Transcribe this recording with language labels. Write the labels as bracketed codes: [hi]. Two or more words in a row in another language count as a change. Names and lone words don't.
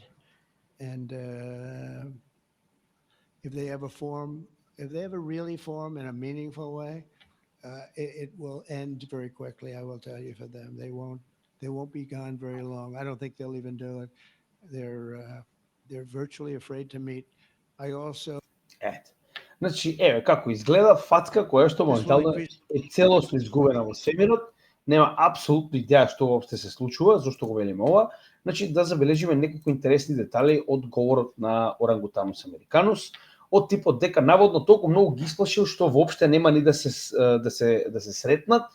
[en] And if they ever really form in a meaningful way, it will end very quickly. I will tell you, for them, they won't be gone very long. I don't think they'll even do it. They're virtually afraid to meet. I also. [mk] Значи, еве како изгледа фацка која што моментално е целосно изгубена во семирот, нема апсолутно идеја што воопште се случува, зошто го велиме ова. Значи, да забележиме неколку интересни детали од говорот на Орангутанус американус, од типот дека наводно толку многу ги исплашил што воопште нема ни да се сретнат.